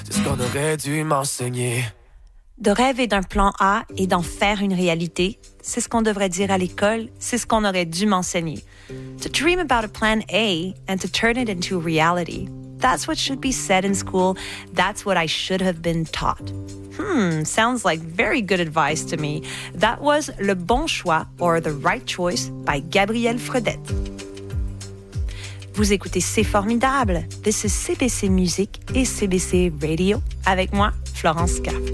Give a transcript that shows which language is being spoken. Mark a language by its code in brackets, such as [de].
[fr] C'est ce qu'on aurait dû m'enseigner. De rêver d'un plan A et d'en faire une réalité, c'est ce qu'on devrait dire à l'école, c'est ce qu'on aurait dû m'enseigner. [en] To dream about a plan A and to turn it into reality, that's what should be said in school, that's what I should have been taught. Sounds like very good advice to me. That was Le Bon Choix, or The Right Choice, by Gabrielle Fredette. [fr] Vous écoutez C'est Formidable. [en] This is CBC Music [fr] et CBC Radio, avec moi, Florence K.